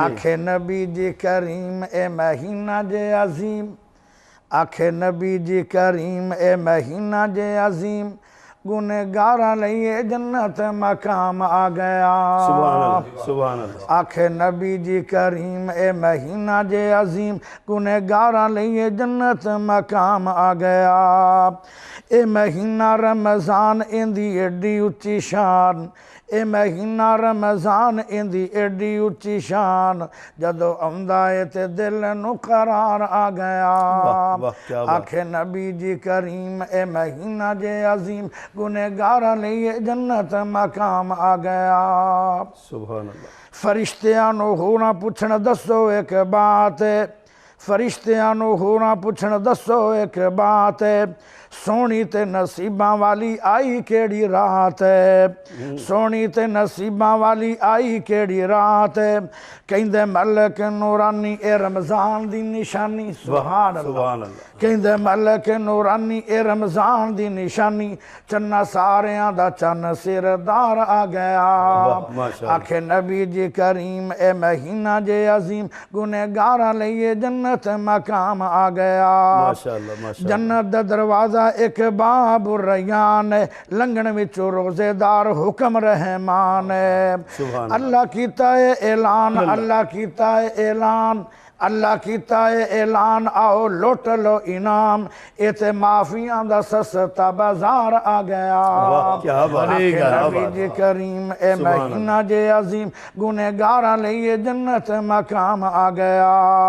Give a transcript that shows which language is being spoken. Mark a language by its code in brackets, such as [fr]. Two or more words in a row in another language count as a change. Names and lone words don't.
[pa] آنکھیں نبی جی کریم اے مہینہ جے عظیم، آنکھیں نبی جی کریم اے مہینہ جے عظیم، گنہگاراں لئیے جنت مقام آ گیا. [ar] سبحان اللہ، سبحان اللہ. [pa] آنکھیں نبی جی کریم اے مہینہ جے عظیم، گنہگاراں لئیے جنت مقام آ گیا. اے مہینہ رمضان اندی ایڈی اچھی شان، اے مہینہ رمضان اندی ایڈی اچھی شان، جدو آندا ہے تے دل نو قرار آ گیا. آنکھیں نبی جی کریم اے مہینہ جے عظیم، گنہگاراں لئیے جنت مقام آ گیا. [ar] سبحان اللہ. [pa] فرشتیاں نو ہونا پوچھنا دسو ایک بات ہے، فرشتیاں نو ہونا پوچھنا دسو ایک بات ہے، سونی تے نصیباں والی آئی کیڑی رات ہے، سونی تے نصیباں والی آئی کیڑی رات ہے، کہندے ملک نورانی اے رمضان دی نشانی. [ar] سبحان اللہ. [pa] کہندے ملک نورانی اے رمضان دی نشانی، چنہ ساریاں دا چن سردار آ گیا. آنکھیں نبی جی کریم اے مہینہ جے عظیم، گنہگاراں لئیے جنت مقام آ گیا. جنت دا دروازہ ایک باب الریان ہے، لنگن وچو روزے دار حکم رحمان ہے. اللہ کیتا ہے اعلان، اللہ کیتا ہے اعلان، اللہ کیتا ہے اعلان، آؤ لوٹ لو انعام، ایتے معافیاں دا سستا بازار آ گیا. نبی جی کریم اے مہینہ جے عظیم، گنہگاراں لئیے جنت مقام آ گیا.